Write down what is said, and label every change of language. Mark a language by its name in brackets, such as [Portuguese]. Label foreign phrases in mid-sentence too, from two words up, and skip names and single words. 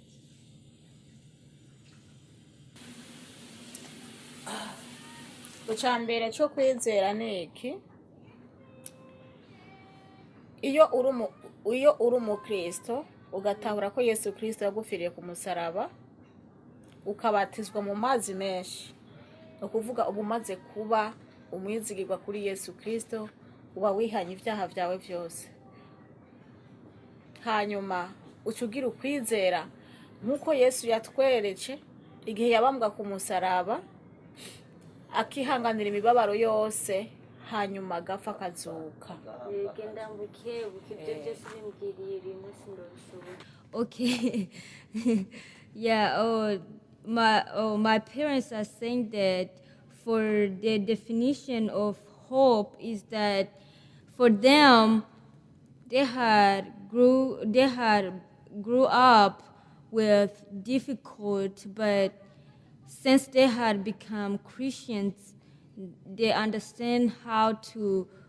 [Rundi] Icambere cyo kwizera niki iyo uri umukristo ugatahura ko Yesu Kristo yagufiriye ku musaraba ukabatizwa mu mazi menshi, ukuvuga uba umaze kuba umwizigirwa kuri Yesu Kristo, uba wihanye ibyaha byawe byose. Hanyuma ucugira ukwizera nkuko Yesu yatweretse igihe yabambwa ku musaraba akihanganira imibabaro yose, hanyuma agapfa akazuka. [English] Okay. Yeah, my parents are saying that for the definition of hope is that for them they had grew up with difficult, but since they had become Christians, they understand how to